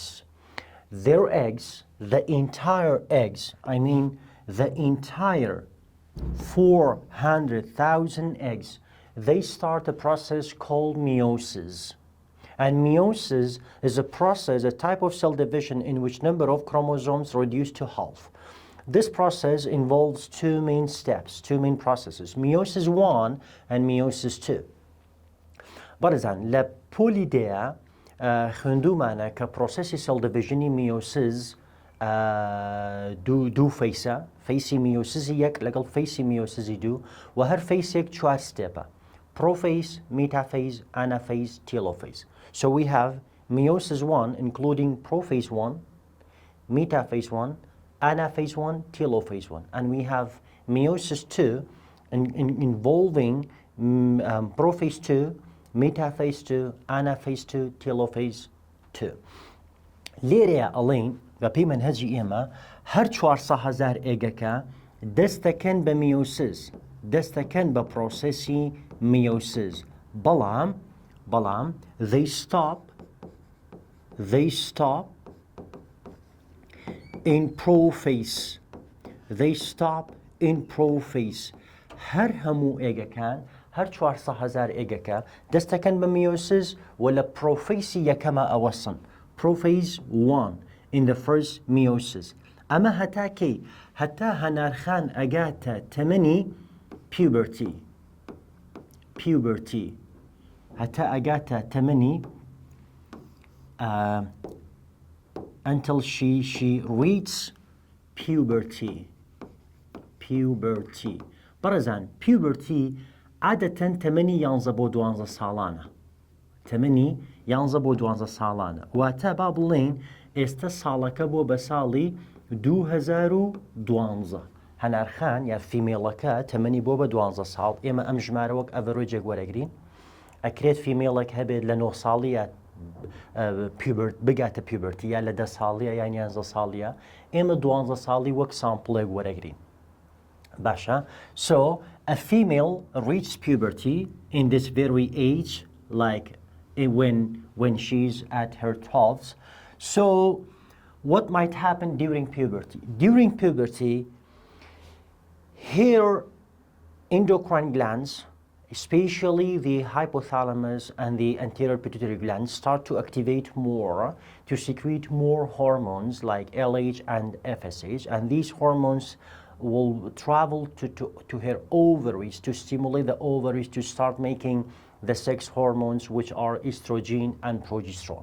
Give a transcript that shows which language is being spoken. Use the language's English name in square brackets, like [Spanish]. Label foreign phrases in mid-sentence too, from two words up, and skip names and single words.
[English] Their eggs, the entire eggs, I mean the entire 400,000 eggs, they start a process called meiosis. And meiosis is a process, a type of cell division in which number of chromosomes reduce to half. This process involves two main steps, two main processes, meiosis 1 and meiosis 2. [Central Kurdish] بەڕێزان لە پۆلیدەیە خوێندومانە کە پرۆسەسی [English] cell division [Central Kurdish] میۆسز دوو فەیسە فەیسی میۆسزی یەک لەگەڵ فەیسی میۆسزی دوو و هەر فەیسێک 4 stepە [English] prophase, metaphase, anaphase, telophase. So we have meiosis 1 including prophase 1, metaphase 1, anaphase 1, telophase 1. And we have meiosis 2 involving prophase 2, metaphase 2, anaphase 2, telophase 2. [Central Kurdish] لێرەیە ئەڵێن بە پێی منهەجی ئێمە هەر 400,000 ئێگەکە دەستەکەن بە میۆسز دەستەکەن بە پرۆسەسی میۆسز بەڵام [English] they stop in prophase [Central Kurdish] هەر هەموو ئێگەکان هەر 400,000 ئێگەکە دەستەکەن بە میۆسز و لە پرۆفەیسی یەکەمە ئەوەسن [English] prophase 1 in the first meiosis. [Central Kurdish] ئەمە هەتا کەی هەتا هەنارخان ئەگاتە تەمەنی puberty هەتا ئەگاتە تەمەنی [English] until she reaches puberty. [Central Kurdish] بەڕێزان puberty عادەتەن تەمەنی 11 بۆ 12 ساڵانە تەمەنی 11 بۆ 12 ساڵانە واتە با بڵێن ئێستا ساڵەکە بۆ بە ساڵی 2012 هەنارخان یا فیمێڵەکە تەمەنی بۆ بە 12 ساڵ ئێمە ئەم ژمارە وەک ئەڤەرۆجێک وەرەگرین ئەکرێت فیمێڵێک هەبێت لە 9 ساڵیە بگاتە پیوبرتی یا لە 10 ساڵیە یان 11 ساڵیە ئێمە 12 ساڵی وەک سامپڵێک وەرەگرین باشە [English] so a female reaches puberty in this very age like when she's at her 12s. So what might happen during puberty? During puberty, her endocrine glands, especially the hypothalamus and the anterior pituitary glands, start to activate more to secrete more hormones like LH and FSH, and these hormones will travel to her ovaries to stimulate the ovaries to start making the sex hormones, which are estrogen and progesterone.